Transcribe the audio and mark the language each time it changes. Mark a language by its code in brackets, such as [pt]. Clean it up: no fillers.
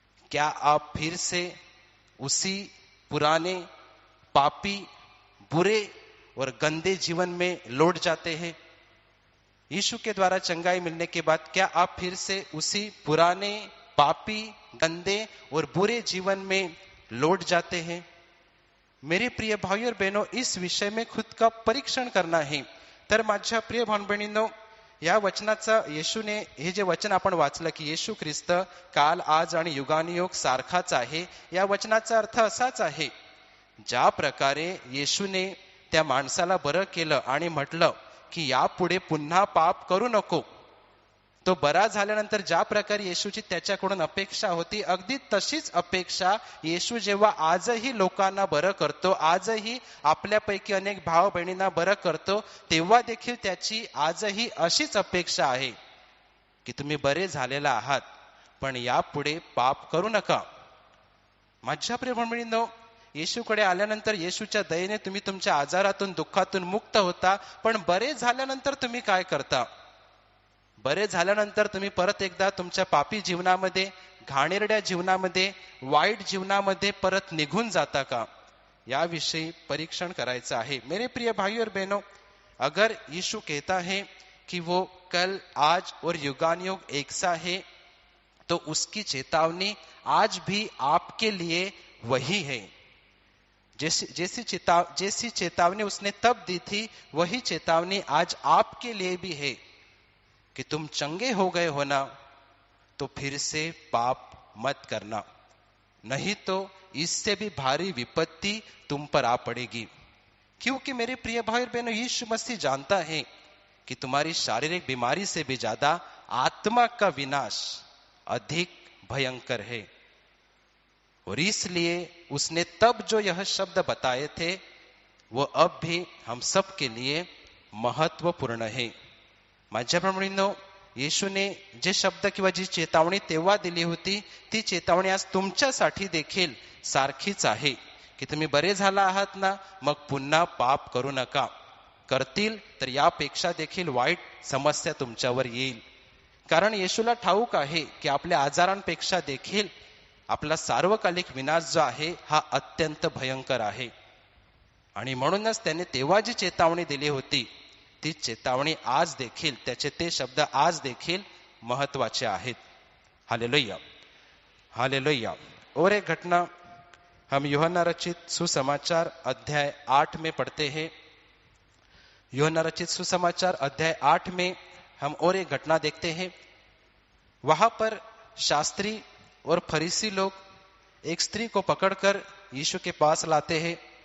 [hi] क्या आप फिर से उसी पुराने पापी, बुरे और गंदे जीवन में लौट जाते हैं? यीशु के द्वारा चंगाई मिलने के बाद क्या आप फिर से उसी पुराने पापी, गंदे और बुरे जीवन में लौट जाते हैं? मेरे प्रिय भाई और बहनों, इस विषय में खुद का परीक्षण करना है। [mr] तर माझ्या प्रिय भाऊ बहिणींनो, या वचनाचा, येशूने हे जे वचन आपण वाचलं की येशू ख्रिस्त काल, आज आणि युगानुयुग सारखाच आहे, या वचनाचा अर्थ असाच आहे, ज्या प्रकारे येशूने त्या माणसाला बरं केलं आणि म्हटलं की यापुढे पुन्हा पाप करू नको, तो बरा झाल्यानंतर ज्या प्रकारे येशूची त्याच्याकडून अपेक्षा होती, अगदी तशीच अपेक्षा येशू जेव्हा आजही लोकांना बरं करतो, आजही आपल्यापैकी अनेक भाव बहिणींना बरं करतो, तेव्हा देखील त्याची आजही अशीच अपेक्षा आहे की तुम्ही बरे झालेला आहात, पण यापुढे पाप करू नका. माझ्या प्रिय बहिणींनो, येशूकडे आल्यानंतर येशूच्या दयेने तुम्ही तुमच्या आजारातून, दुःखातून मुक्त होता, पण बरे झाल्यानंतर तुम्ही काय करता? बरे झाल्यानंतर तुम्ही परत एकदा तुमच्या पापी जीवनामध्ये, घाणेरड्या जीवनामध्ये, वाईट जीवनामध्ये परत निघून जाता का? याविषयी परीक्षण करायचं आहे. मेरे प्रिय भाई और बहनों, अगर यीशु कहता है कि वो कल, आज और युगानुयुग एक सा है, तो उसकी चेतावनी आज भी आपके लिए वही है. जैसी चेतावनी उसने तब दी थी, वही चेतावनी आज आपके लिए भी है कि तुम चंगे हो गए हो ना, तो फिर से पाप मत करना, नहीं तो इससे भी भारी विपत्ति तुम पर आ पड़ेगी. क्योंकि मेरे प्रिय भाई और बहनों, यीशु मसीह जानता है कि तुम्हारी शारीरिक बीमारी से भी ज्यादा आत्मा का विनाश अधिक भयंकर है, और इसलिए उसने तब जो यह शब्द बताए थे, वो अब भी हम सब के लिए महत्वपूर्ण है. माझ्या बहिणींनो, येशूने जे शब्द किंवा जी चेतावणी तेव्हा दिली होती, ती चेतावणी आज तुमच्यासाठी देखील सारखीच आहे की तुम्ही बरे झाला आहात ना, मग पुन्हा पाप करू नका. करतील तर यापेक्षा देखील वाईट समस्या तुमच्यावर येईल. कारण येशूला ठाऊक आहे की आपल्या आजारांपेक्षा देखील आपला सार्वकालिक विनाश जो आहे हा अत्यंत भयंकर आहे. आणि म्हणूनच त्याने तेव्हा जी चेतावणी दिली होती, ती चेतावणी आज देखील, त्याचे ते शब्द आज देखील महत्वाचे आहेत. Hallelujah, hallelujah. [hi] और एक घटना हम यूहन्ना रचित सुसमाचार अध्याय 8 में पढ़ते हैं. यूहन्ना रचित सुसमाचार अध्याय 8 में हम और एक घटना देखते हैं. वहां पर शास्त्री और फरीसी लोग एक स्त्री को पकड़कर यीशु के पास लाते हैं.